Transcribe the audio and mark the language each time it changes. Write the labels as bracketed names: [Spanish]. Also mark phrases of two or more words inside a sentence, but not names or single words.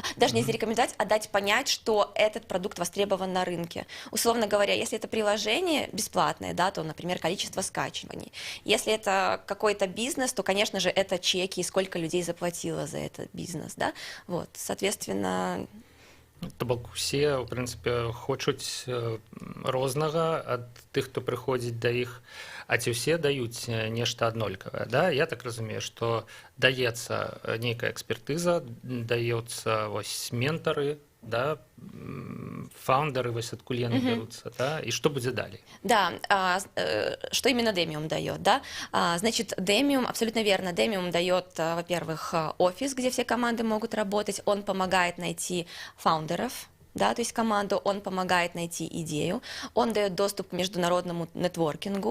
[Russian] Даже не зарекомендовать, а дать понять, что этот продукт востребован на рынке. Условно говоря, если это приложение бесплатное, да, то, например, количество скачиваний. Если это какой-то бизнес, то, конечно же, это чеки, сколько людей заплатило за этот бизнес. Да? Вот, соответственно... [Belarusian] То бок усе, в прынцыпе, хочуць рознага ад тых, хто прыходзіць да іх, а ці ўсе даюць нешта аднолькавае. Да? Я так разумею, што даецца нейкая экспертыза, даецца вось ментары, да, фаундеры вось адкуль яны бяруцца, да, і што будзе далей? [Russian] Да, что именно Demium дает, да? Значит, Demium, абсолютно верно, Demium дает, во-первых, офис, где все команды могут работать, он помогает найти фаундеров, да, то есть команду, он помогает найти идею, он дает доступ к международному нетворкингу.